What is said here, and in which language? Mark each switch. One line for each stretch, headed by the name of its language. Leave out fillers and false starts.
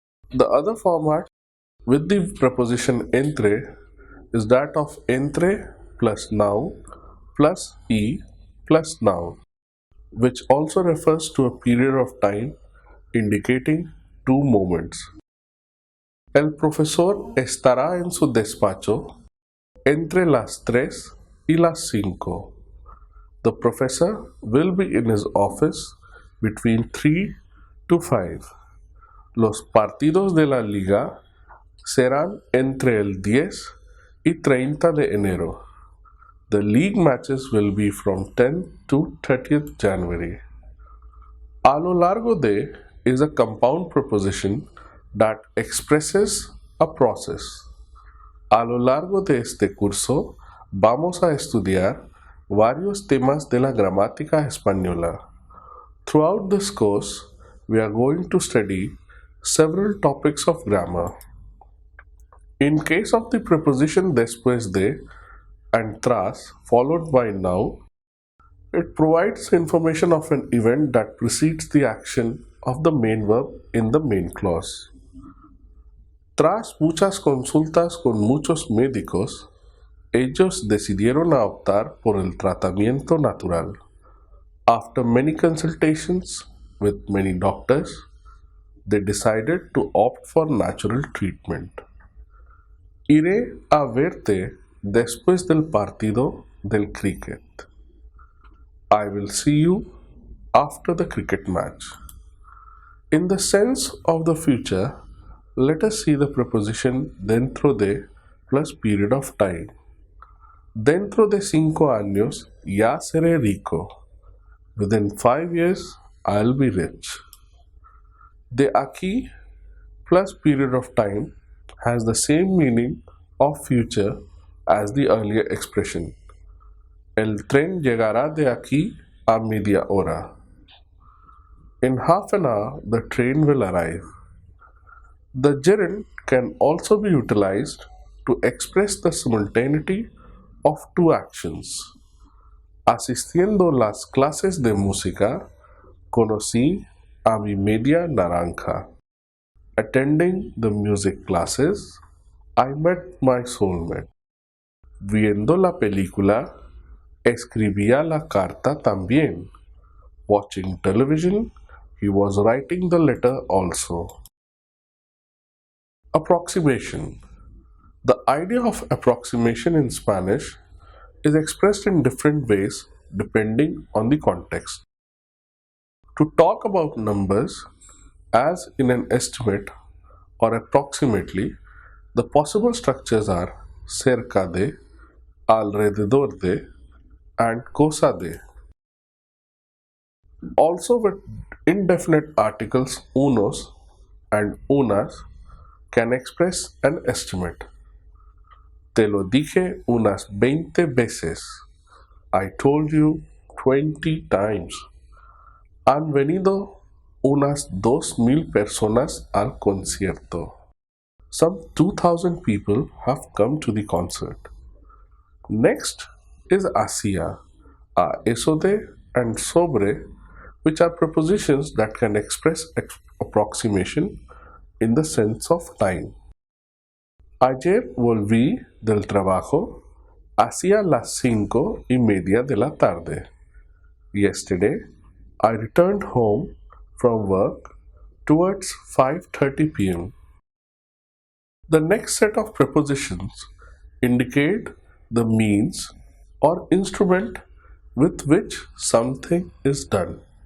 English: The other format with the preposition entre is that of entre plus noun plus e plus noun, which also refers to a period of time indicating two moments.
Spanish: El profesor estará en su despacho entre las 3 y las 5.
English: The professor will be in his office between 3 to 5.
Spanish: Los partidos de la liga serán entre el 10 y 30 de enero.
English: The league matches will be from 10 to 30th January. A lo largo de is a compound preposition that expresses a process.
Spanish: A lo largo de este curso vamos a estudiar varios temas de la gramática española.
English: Throughout this course, we are going to study several topics of grammar. In case of the preposition después de and tras followed by now, it provides information of an event that precedes the action of the main verb in the main clause.
Spanish: Tras muchas consultas con muchos médicos, ellos decidieron optar por el tratamiento natural.
English: After many consultations with many doctors, they decided to opt for natural treatment.
Spanish: Iré a verte después del partido del cricket.
English: I will see you after the cricket match. In the sense of the future, let us see the preposition dentro de plus period of time.
Spanish: Dentro de 5 años ya seré rico.
English: Within 5 years, I'll be rich. De aquí plus period of time has the same meaning of future as the earlier expression.
Spanish: El tren llegará de aquí a media hora.
English: In half an hour, the train will arrive. The gerund can also be utilized to express the simultaneity of two actions.
Spanish: Asistiendo las clases de música, conocí a mi media naranja.
English: Attending the music classes, I met my soulmate.
Spanish: Viendo la película, escribía la carta también.
English: Watching television, he was writing the letter also. Approximation. The idea of approximation in Spanish is expressed in different ways depending on the context. To talk about numbers, as in an estimate or approximately, the possible structures are cerca de, alrededor de, and cosa de. Also, with indefinite articles unos and unas can express an estimate.
Spanish: Te lo dije unas 20 veces.
English: I told you 20 times.
Spanish: Han venido unas 2,000 personas al concierto.
English: Some 2,000 people have come to the concert. Next is hacia, a eso de, and sobre, which are prepositions that can express approximation in the sense of time.
Spanish: Ayer volví del trabajo hacia las 5:30 de la tarde.
English: Yesterday, I returned home from work towards 5:30 p.m. The next set of prepositions indicate the means or instrument with which something is done.